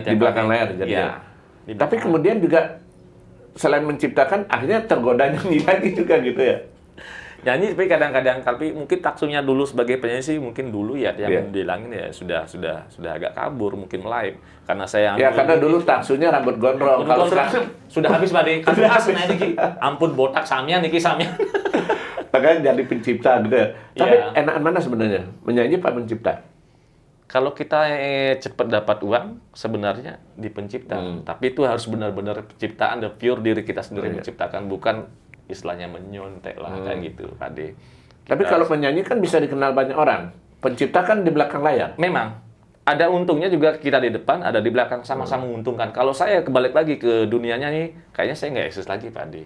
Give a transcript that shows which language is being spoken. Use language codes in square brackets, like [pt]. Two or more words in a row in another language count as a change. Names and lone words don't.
[id] Di belakang layar jadinya. Ya, tapi kemudian juga selain menciptakan, akhirnya tergoda nyanyi lagi juga gitu ya. Nyanyi, tapi kadang-kadang tapi mungkin taksunya dulu sebagai penyanyi sih mungkin dulu ya yang bilangin ya sudah agak kabur mungkin live karena saya ya karena dulu taksunya rambut gondrong. Kalau sekarang sudah habis Bade. [ban] Kan niki ampun botak samia niki samia. [id] Makanya jadi pencipta gitu ya. Tapi enakan mana sebenarnya? Menyanyi apa mencipta? Kalau kita cepat dapat uang sebenarnya di pencipta. Tapi itu harus benar-benar penciptaan, [en] the pure [id] diri kita sendiri menciptakan, bukan istilahnya menyontek lah kayak gitu, Pak De. Tapi kalau penyanyi kan bisa dikenal banyak orang. Pencipta kan di belakang layar. Memang. Ada untungnya juga kita di depan, ada di belakang, sama-sama menguntungkan. Kalau saya kebalik lagi ke dunianya nih, kayaknya saya nggak eksis lagi, Pak De.